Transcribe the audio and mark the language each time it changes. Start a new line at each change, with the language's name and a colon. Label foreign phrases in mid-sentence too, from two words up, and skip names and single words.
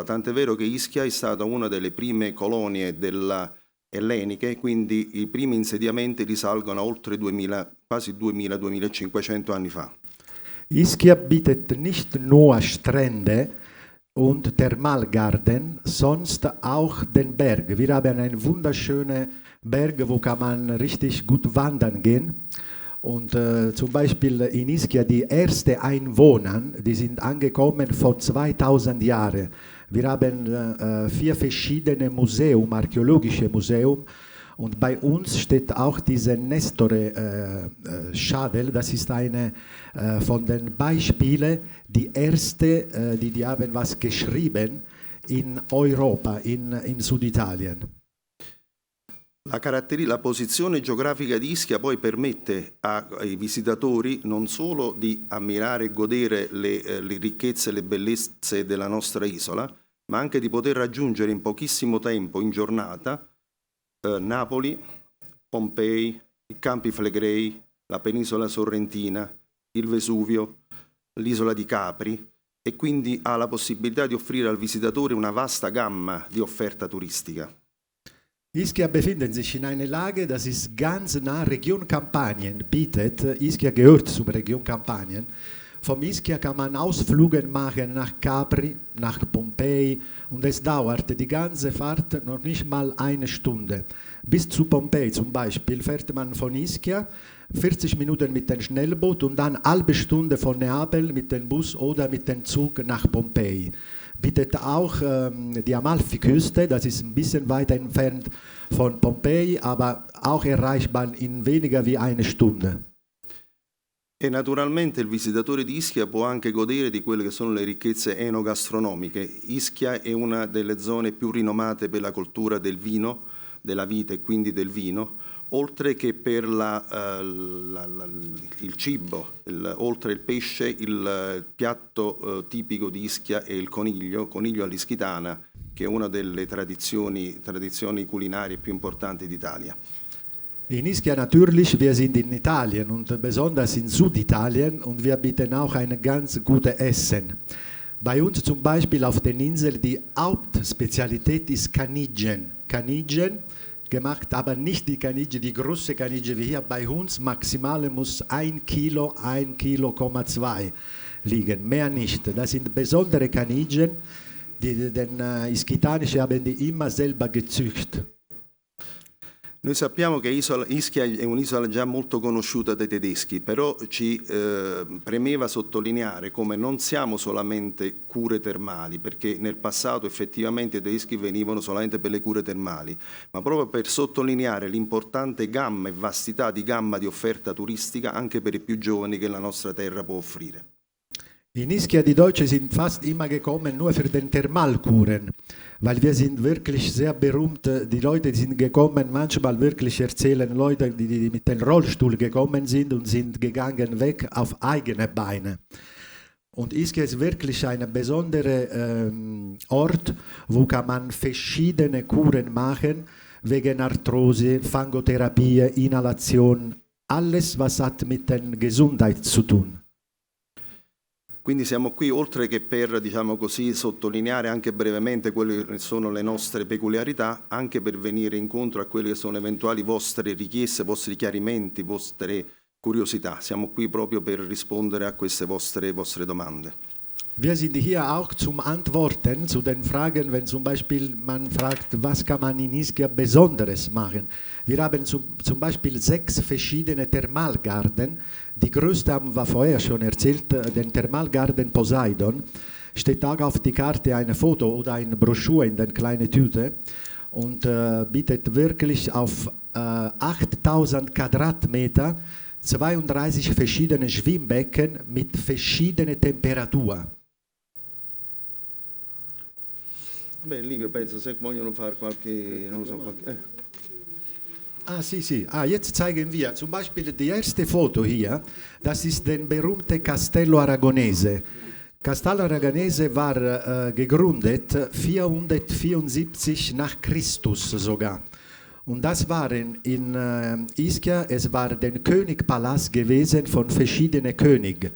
Italian: Tant'è vero che Ischia è stata una delle prime colonie elleniche, quindi i primi insediamenti risalgono a oltre 2000, quasi 2000-2500 anni fa.
German: Ischia bietet nicht nur Strände und Thermalgarten, sonst auch den Berg. Wir haben einen wunderschönen Berg, wo kann man richtig gut wandern gehen. Und zum Beispiel in Ischia, die ersten Einwohner, die sind angekommen vor 2000 Jahren. Wir haben 4 verschiedene Museum, archäologische Museum. Und bei uns steht auch diese Nestore Schadel, das ist eine von den Beispielen, die erste, die haben was geschrieben in Europa, in Süditalien.
Italian: La posizione geografica di Ischia poi permette ai visitatori non solo di ammirare e godere le ricchezze e le bellezze della nostra isola, ma anche di poter raggiungere in pochissimo tempo, in giornata, Napoli, Pompei, i Campi Flegrei, la penisola sorrentina, il Vesuvio, l'isola di Capri, e quindi ha la possibilità di offrire al visitatore una vasta gamma di offerta turistica.
German: Ischia befindet sich in einer Lage, das ist ganz nah Region Kampanien bietet. Ischia gehört zur Region Kampanien. Vom Ischia kann man Ausflüge machen nach Capri, nach Pompeji und es dauert die ganze Fahrt noch nicht mal eine Stunde. Bis zu Pompeji zum Beispiel fährt man von Ischia 40 Minuten mit dem Schnellboot und dann eine halbe Stunde von Neapel mit dem Bus oder mit dem Zug nach Pompeji. Bietet auch die Amalfiküste, das ist ein bisschen weiter entfernt von Pompeji, aber auch erreichbar in weniger wie eine Stunde.
Italian: E naturalmente il visitatore di Ischia può anche godere di quelle che sono le ricchezze enogastronomiche. Ischia è una delle zone più rinomate per la cultura del vino, della vite e quindi del vino, oltre che per il cibo, oltre il pesce, il piatto tipico di Ischia è il coniglio all'ischitana, che è una delle tradizioni culinarie più importanti d'Italia.
German: In Ischia natürlich, wir sind in Italien und besonders in Süditalien und wir bieten auch ein ganz gutes Essen. Bei uns zum Beispiel auf den Inseln die Hauptspezialität ist Kanidjen. Kanidjen, gemacht, aber nicht die Kanidje, die große Kanidje wie hier bei uns. Maximal muss 1 Kilo, 1,2 Kilo liegen, mehr nicht. Das sind besondere Kanidjen, den Ischitanische haben die immer selber gezüchtet.
Italian: Noi sappiamo che Ischia è un'isola già molto conosciuta dai tedeschi, però ci premeva sottolineare come non siamo solamente cure termali, perché nel passato effettivamente i tedeschi venivano solamente per le cure termali, ma proprio per sottolineare l'importante gamma e vastità di gamma di offerta turistica anche per i più giovani che la nostra terra può offrire.
German: In Ischia die Deutschen sind fast immer gekommen nur für den Thermalkuren, weil wir sind wirklich sehr berühmt. Die Leute sind gekommen, manchmal wirklich erzählen Leute, die mit dem Rollstuhl gekommen sind und sind gegangen weg auf eigene Beine. Und Ischia ist wirklich ein besonderer Ort, wo kann man verschiedene Kuren machen, wegen Arthrose, Fangotherapie, Inhalation, alles was hat mit der Gesundheit zu tun.
Italian: Quindi siamo qui oltre che per, diciamo così, sottolineare anche brevemente quelle che sono le nostre peculiarità, anche per venire incontro a quelle che sono eventuali vostre richieste, vostri chiarimenti, vostre curiosità. Siamo qui proprio per rispondere a queste vostre domande.
German: Wir sind hier auch zum Antworten zu den Fragen, wenn zum Beispiel man fragt, was kann man in Ischia Besonderes machen. Wir haben zum Beispiel 6 verschiedene Thermalgarten. Die größte haben wir vorher schon erzählt, den Thermalgarten Poseidon. Steht auch auf die Karte ein Foto oder eine Broschüre in der kleinen Tüte und bietet wirklich auf 8000 Quadratmeter 32 verschiedene Schwimmbecken mit verschiedenen Temperaturen.
Italian: Beh, Livio, penso se vogliono fare qualche, non lo so, Sì.
German: Jetzt zeigen wir zum Beispiel die erste Foto hier. Das ist der berühmte Castello Aragonese. Castello Aragonese war gegründet 474 nach Christus sogar. Und das waren in Ischia, es war der Königpalast gewesen von verschiedenen Königen.